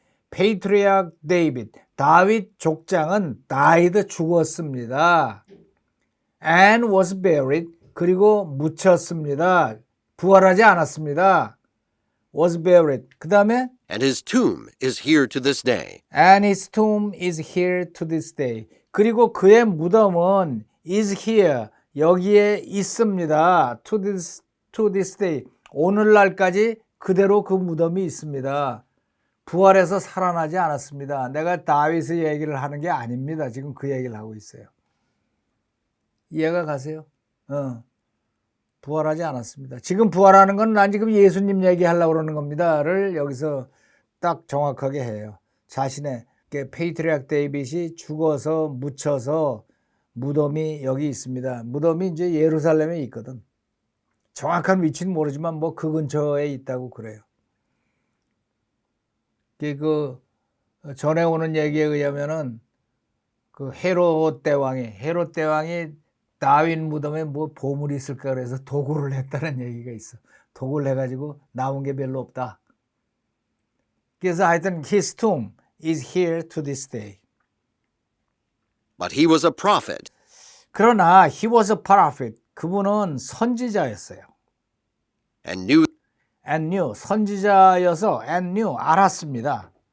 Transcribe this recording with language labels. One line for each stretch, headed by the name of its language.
Korean: Patriarch David, 다윗 족장은 died 죽었습니다.
English: And was buried,
Korean: 그리고 묻혔습니다. 부활하지 않았습니다.
English: was buried.
Korean: 그 다음에
English: and his tomb is here to this day. and his tomb is here to this day.
Korean: 그리고 그의 무덤은
English: is here,
Korean: 여기에 있습니다.
English: to this day.
Korean: 오늘날까지 그대로 그 무덤이 있습니다. 부활해서 살아나지 않았습니다. 내가 다윗의 얘기를 하는 게 아닙니다. 지금 그 얘기를 하고 있어요. 이해가 가세요? 부활하지 않았습니다. 지금 부활하는 건 난 지금 예수님 얘기하려고 그러는 겁니다를 여기서 딱 정확하게 해요. 자신의 페이트리악 데이빗이 죽어서 묻혀서 무덤이 여기 있습니다. 무덤이 이제 예루살렘에 있거든. 정확한 위치는 모르지만 뭐 그 근처에 있다고 그래요. 그 전에 오는 얘기에 의하면은 그 헤롯 대왕이 다윗 무덤에 뭐 보물이 있을까 그래서 도굴을 했다는 얘기가 있어. 도굴을 해가지고 나온 게 별로 없다. 그래서 하여튼
English: his tomb is here to this day. But he was a prophet,
Korean: 그러나
English: he was a prophet.
Korean: 그분은 선지자였어요.
English: and knew and knew,
Korean: 선지자여서
English: and knew,
Korean: 알았습니다.